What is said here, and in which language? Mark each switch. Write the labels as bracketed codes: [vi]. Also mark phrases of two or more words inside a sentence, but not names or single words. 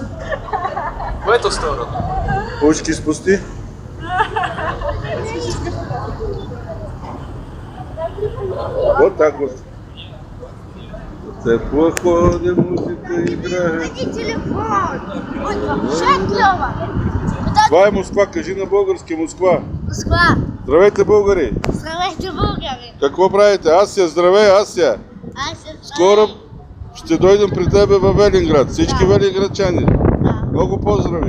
[ru] В эту сторону. Почки спусти. Вот так вот. Теплоход, музыка играет. Телефон. Ой, [bg] ще кльово. Давай, Москва, кажи на български, Москва. Москва. Здравейте, българи. Здравейте, българи. Какво правите? Ася, здравей, Ася. Скоро ще дойдем при тебе във Велинград. Всички велинградчани. Да. Много поздрави.